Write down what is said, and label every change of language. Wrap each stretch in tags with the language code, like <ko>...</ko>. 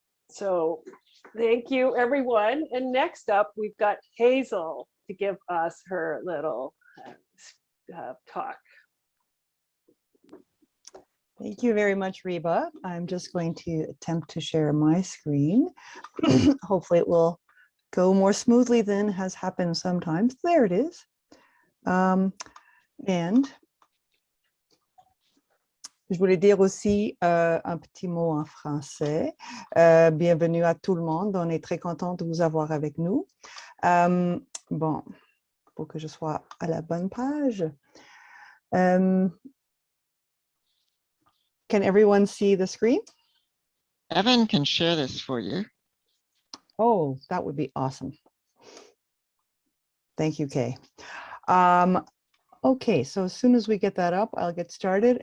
<en>So thank you, everyone. And next up, we've got Hazel to give us her little talk. Thank you very much, Reba. I'm just going to attempt to share my screen. Hopefully it will go more smoothly than has happened sometimes. There it is.</en> <fr>And je voulais dire aussi un petit mot en français. Bienvenue à tout le monde. On est très content de vous avoir avec nous. Bon, pour que je sois à la bonne page.</fr> <en>Can everyone see the screen? Evan can share this for you. Oh, that would be awesome. Thank you, Kay. Okay, so as soon as we get that up, I'll get started.</en>